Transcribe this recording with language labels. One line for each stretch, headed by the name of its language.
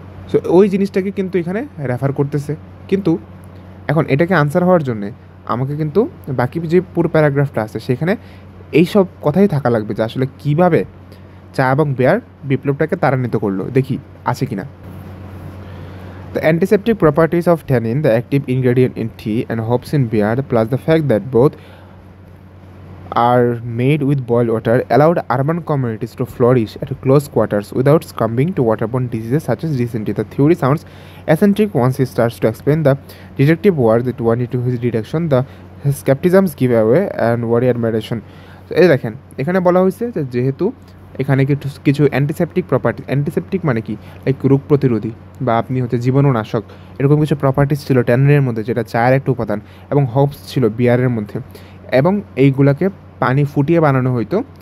Bangla: So ওই জিনিসটাকে কিন্তু এখানে রেফার করতেছে। কিন্তু এখন এটাকে আনসার হওয়ার জন্যে আমাকে কিন্তু বাকি যে পুরো প্যারাগ্রাফটা আছে সেখানে এইসব কথাই থাকা লাগবে, যে আসলে কীভাবে চা এবং বিয়ার বিপ্লবটাকে ত্বরান্বিত করলো, দেখি আছে কিনা।
English: The antiseptic properties of tannin, the active ingredient in tea, and hops in beer, plus the fact that both are made with boiled water, allowed urban communities to flourish at close quarters without succumbing to waterborne diseases such as dysentery. The theory sounds eccentric once he starts to explain the detective work that went into his detection, the skepticisms give away, and worry admiration.
Bangla: So এই দেখেন, এখানে বলা হয়েছে যে যেহেতু এখানে কিছু antiseptic property, antiseptic মানে কি, লাইক রোগ প্রতিরোধী বা আপনি হচ্ছে জীবাণুনাশক, এরকম কিছু প্রপার্টিস ছিল ট্যানিনের মধ্যে, যেটা চায়ের একটা উপাদান, এবং হপস ছিল বিয়ারের মধ্যে, এবং এইগুলাকে পানি ফুটিয়ে বানানো হইতো।